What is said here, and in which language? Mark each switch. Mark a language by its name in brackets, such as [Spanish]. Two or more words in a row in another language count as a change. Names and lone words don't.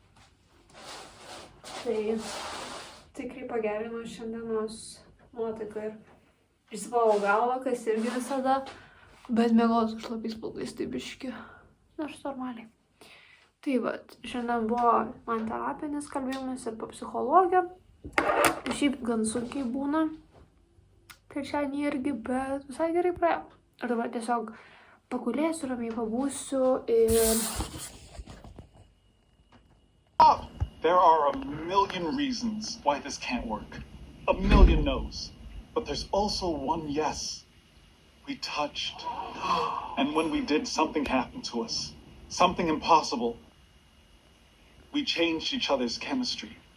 [Lithuanian] Tai tikrai pagerino šiandienos nuotaiką ir išsivalau galvą, kas irgi visada, bet miegoju su šlapiais plaukais tai biški, nors normaliai. Tai šiandien buvo man terapinis kalbėjimas ir po psichologę. Šiaip gan sunkiai būna, trečiadienį irgi, bet visai gerai praėjo. Ir dabar tiesiog pagulėsiu, ramiai pabūsiu ir... [English] There are a million reasons why this can't work. A million no's. But there's also one yes. We touched. And when we did, something happened to us. Something impossible. We changed each other's chemistry.